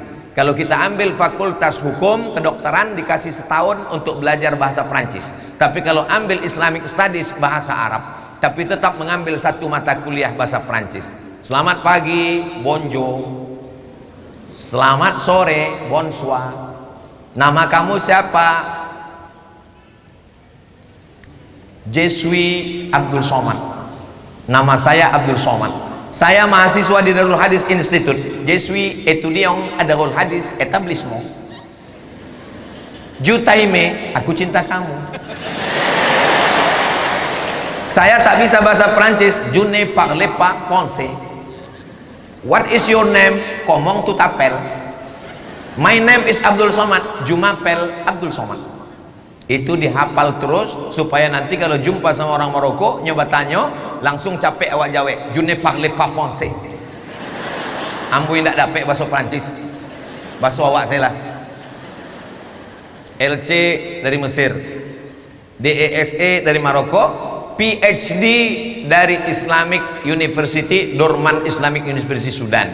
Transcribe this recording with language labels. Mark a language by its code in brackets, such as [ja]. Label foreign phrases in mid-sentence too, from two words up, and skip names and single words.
[id] Kalau kita ambil fakultas hukum kedokteran dikasih setahun untuk belajar bahasa Prancis. Tapi kalau ambil [en] Islamic Studies [id] bahasa Arab, tapi tetap mengambil 1 mata kuliah bahasa Prancis. Selamat pagi, bonjour. Selamat sore, bonsoir. Nama kamu siapa? [fr] Je suis Abdul Somad. [id] Nama saya Abdul Somad. Saya mahasiswa di Darul Hadis Institute. [fr] Je suis étudiant à Darul Hadis Établissement. Je t'aime, [id] aku cinta kamu. Saya tak bisa bahasa Prancis. [fr] Je ne parle pas français. [en] What is your name? [fr] Comment tu t'appelles? [en] My name is Abdul Somad. [fr] Je m'appelle Abdul Somad. [id] Itu dihafal terus supaya nanti kalau jumpa sama orang Maroko nyoba tanya langsung capek awak jawe. [fr] Je ne parle pas français. [id] Ambo tidak dapat bahasa Prancis. Bahasa awak saya lah. LC dari Mesir, DESE dari Maroko, PhD dari Islamic University, Dorman Islamic University Sudan.